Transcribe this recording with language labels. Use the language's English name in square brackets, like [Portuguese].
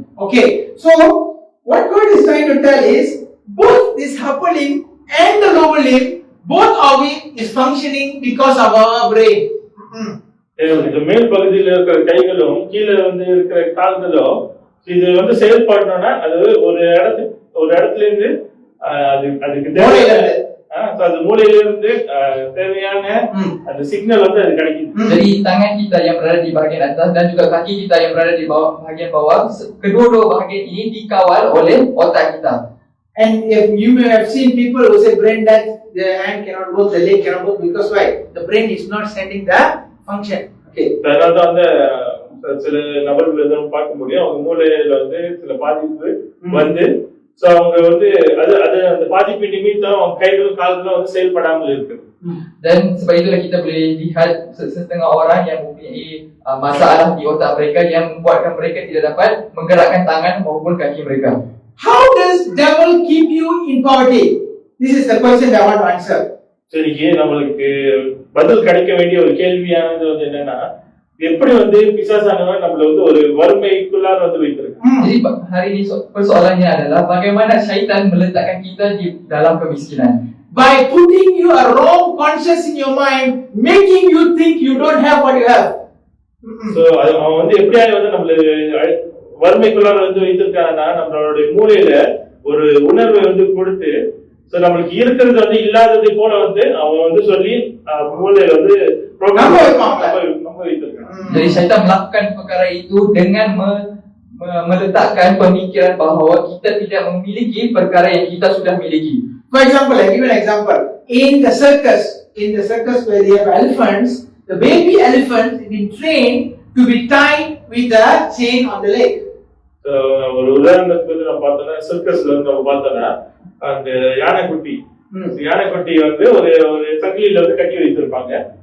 [English] Okay, so what God is trying to tell is both this upper limb and the lower limb, both of it is functioning because of our brain. [Tamil] இந்த மேல் பகுதியில் இருக்கிற கைகளும் கீழே வந்து இருக்கிற கால்களும் இது வந்து செயல்படணும்னா அது ஒரு இடத்துல இருந்து அதுக்கு அது மூளையில இருந்து தேவையான அந்த சிக்னல் வந்து அது கிடைக்குது. [Malay] Jadi tangan kita yang berada di bahagian atas dan juga kaki kita yang berada di bahagian bawah, kedua-dua bahagian ini dikawal oleh otak kita. [English] And if you may have seen people who say brain dead, the hand cannot work, the leg cannot work, because why? The brain is not sending the function. Okay. [Tamil] அதனால அந்த சில நபர்கள் எதுவும் பார்க்க முடியும், அவங்க மூளையில வந்து சில பாதிப்பு வந்து சோ அவங்க வந்து அது அந்த பாதிப்பு நிமித்தம் அவங்க கைகளும் கால்களும் வந்து செயல்படாமல் இருக்கு. [Malay] Dan sebab itulah kita boleh lihat setengah orang yang mempunyai masalah di otak mereka yang membuatkan mereka tidak dapat menggerakkan tangan maupun kaki mereka. [English] How does devil keep you in poverty? This is the question that I want to answer. [Tamil] சரி, நம்மளுக்கு பதில் கிடைக்க வேண்டிய ஒரு கேள்வியானது வந்து என்னன்னா, எப்படி வந்து பிசாசானவன் நம்மள வந்து ஒரு வறுமைக்குள்ளார வந்து வைத்திருக்கான். [Malay] Jadi hari ini persoalannya adalah bagaimana syaitan meletakkan kita di dalam kemiskinan. [English] By putting you a wrong conscience in your mind, making you think you don't have what you have. [Tamil] So அவன் வந்து எப்படியா வந்து நம்மள வறுமைக்குள்ளார வந்து வைத்திருக்கான்னா நம்மளுடைய மூளையில ஒரு உணர்வை வந்து கொடுத்து நம்மளுக்கு இருக்கிறது வந்து இல்லாததை போல வந்து அவன் வந்து சொல்லி மூளையில வந்து நம்ப வைத்திருக்கான். [Malay] Jadi syaitan melakukan perkara itu dengan meletakkan pemikiran bahawa kita tidak memiliki perkara yang kita sudah miliki. [English] For example, I give an example. In the circus where they have elephants, the baby elephant is being trained to be tied with a chain on the leg. [Tamil] ஒரு உதாரணத்துக்கு நம்ம பார்த்தோம்னா சர்க்கஸ்ல வந்து நம்ம பார்த்தோம்னா அந்த யானைக்குட்டி வந்து ஒரு சங்கிலியில வந்து கட்டி வைத்திருப்பாங்க.